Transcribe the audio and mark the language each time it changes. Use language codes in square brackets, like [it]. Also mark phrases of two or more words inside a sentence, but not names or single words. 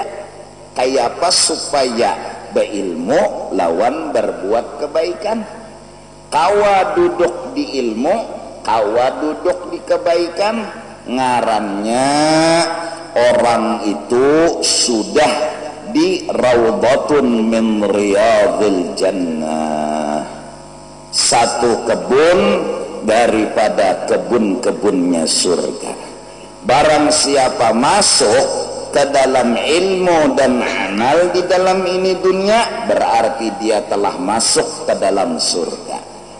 [id] Kayak apa supaya berilmu lawan berbuat kebaikan. Kawa duduk di ilmu, kawa duduk di kebaikan, ngarannya orang itu sudah di [ar] روضة من رياض الجنة, [id] satu kebun daripada kebun-kebunnya surga. Barang siapa masuk ke dalam ilmu dan amal di dalam ini dunia, berarti dia telah masuk ke dalam surga.